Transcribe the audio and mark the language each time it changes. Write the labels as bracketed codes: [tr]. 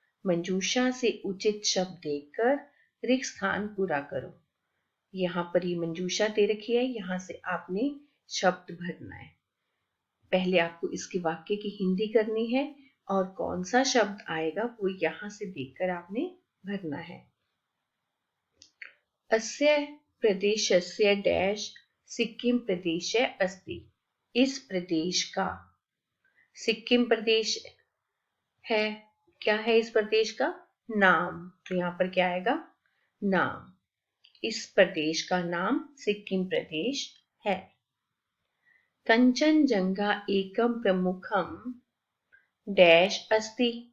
[hi] मंजूषा से उचित शब्द देकर रिक्त स्थान पूरा करो। यहाँ पर ये मंजूषा दे रखी है, यहाँ से आपने शब्द भरना है। पहले आपको इसके वाक्य की हिंदी करनी है और कौन सा शब्द आएगा वो यहाँ से देखकर आपने भरना है। [sa] अस्य प्रदेशस्य डैश सिक्किम प्रदेशे अस्ति। [hi] इस प्रदेश का सिक्किम प्रदेश है। क्या है इस प्रदेश का? नाम। तो यहाँ पर क्या आएगा? नाम। इस प्रदेश का नाम सिक्किम प्रदेश है। [sa] कंचनजंगा एकम प्रमुखम डैश अस्ति।